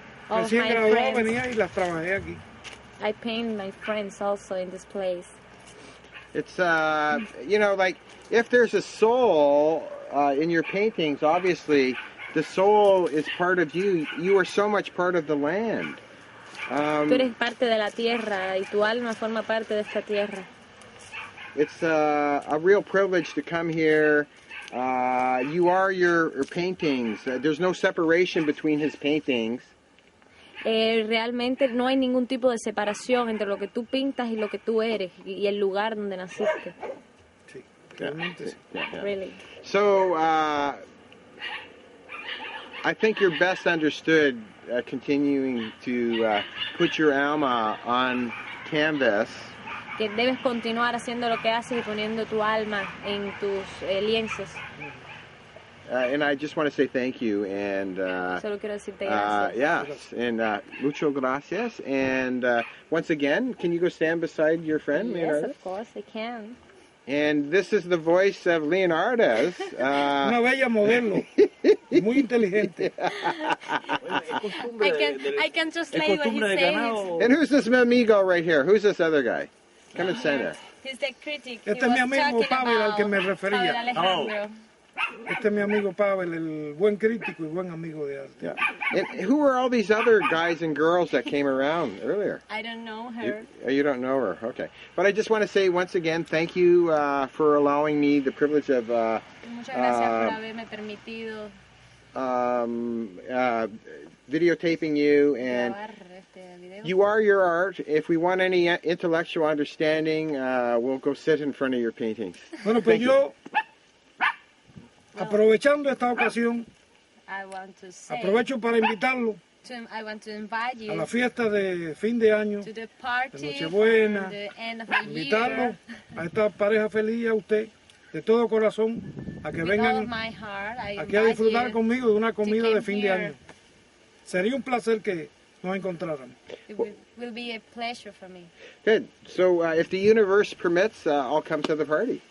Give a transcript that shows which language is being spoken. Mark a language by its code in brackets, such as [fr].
[es] Recién graduado venía y las trabajé aquí. [en] I paint my friends also in this place. It's, you know, like, if there's a soul in your paintings, obviously, the soul is part of you. You are so much part of the land. [es] Tú eres parte de la tierra y tu alma forma parte de esta tierra. [en] It's a real privilege to come here. You are your paintings. There's no separation between his paintings. [es] Realmente no hay ningún tipo de separación entre lo que tú pintas y lo que tú eres y el lugar donde naciste. Sí, realmente sí. [en] Yeah. Really. So, I think you're best understood continuing to put your alma on canvas. [es] Que debes continuar haciendo lo que haces y poniendo tu alma en tus lienzos. [en] And I just want to say thank you and [es] solo quiero decirte gracias. [en] Yes, and [es] mucho gracias. [en] And once again, can you go stand beside your friend, Yes, Leonardo? of course I can. And this is the voice of Leonardo. [es] Una bella modelo, muy inteligente. [en] I can translate what he's saying. And who's this amigo right here? Who's this other guy? Come and stand there. He's the critic. [es] Este es mi amigo Pavel al que me refería. Este es mi amigo Pavel, el buen crítico y buen amigo de arte. [en] Yeah. And who were all these other guys and girls that came around earlier? I don't know her. You don't know her, okay. But I just want to say once again, thank you for allowing me the privilege of [es] Muchas gracias por haberme permitido [en] videotaping you, and you are your art. If we want any intellectual understanding, we'll go sit in front of your paintings. [es] Bueno, pues yo, aprovechando esta ocasión, aprovecho para invitarlo a la fiesta de fin de año, de Nochebuena, invitarlo a esta pareja feliz, a usted, de todo corazón, a que vengan aquí a disfrutar conmigo de una comida de fin de año. Sería un placer que nos encontráramos. [en] It will be a pleasure for me. Good. So if the universe permits, I'll come to the party.